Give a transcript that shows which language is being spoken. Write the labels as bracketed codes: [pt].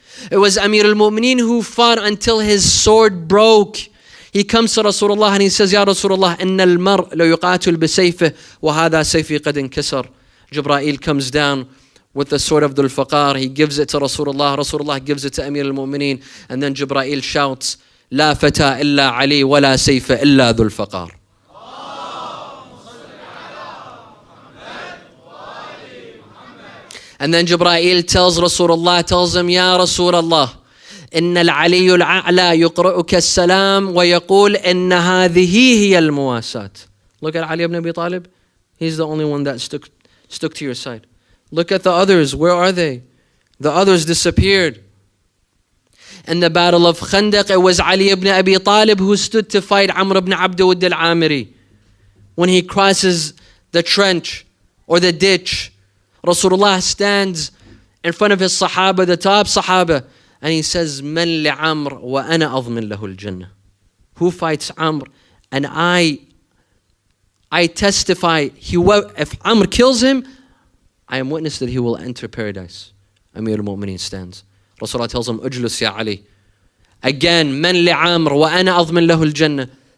[en] It was Amir al-Mu'mineen who fought until his sword broke. He comes to Rasulullah and he says, Ya Rasulullah, [ar] إِنَّ الْمَرْءَ لَيُقَاتِلْ بِسَيْفِهِ وَهَذَا سَيْفِي قَدْ انْكَسَرَ. [en] Jibreel comes down with the sword of Dhul Faqar. He gives it to Rasulullah. Rasulullah gives it to Amir al-Mu'mineen. And then Jibreel shouts, [ar] لا فتى إلا علي ولا سيف إلا ذو الفقار. [en] And then Jibreel tells Rasulullah, tells him, [ar] Ya Rasulullah, إن العلي الأعلى يقرأك السلام ويقول إن هذه هي المواساة. [en] Look at Ali ibn Abi Talib. He's the only one that stuck to your side. Look at the others. Where are they? The others disappeared. In the battle of Khandaq, it was Ali ibn Abi Talib who stood to fight Amr ibn Abd Wudd al-Amiri. When he crosses the trench or the ditch, Rasulullah stands in front of his Sahaba, the top Sahaba, and he says, [ar] من لعمر وأنا أضمن له الجنة. [en] Who fights Amr? And I testify, if Amr kills him, I am witness that he will enter paradise. Amir al-Mu'mineen stands. Rasulullah tells him, [ar] اجلس يا علي. [en] Again, [ar] من لعمر وأنا أضمن له الجنة.